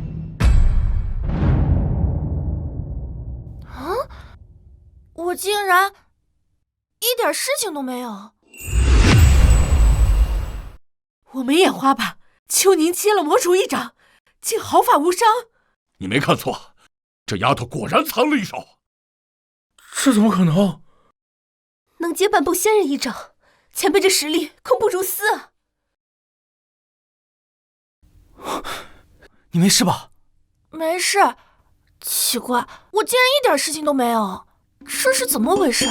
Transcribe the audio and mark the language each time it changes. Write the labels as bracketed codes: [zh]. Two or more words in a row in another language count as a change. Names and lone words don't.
[zh] 啊！我竟然一點事情都沒有。我沒眼花吧？秋寧接了魔主一掌，竟毫髮無傷。你沒看錯，這丫頭果然藏了一手。這怎麼可能？能接半步仙人一掌，前輩這實力恐不如斯啊！你沒事吧？沒事。奇怪，我竟然一點事情都沒有，這是怎麼回事？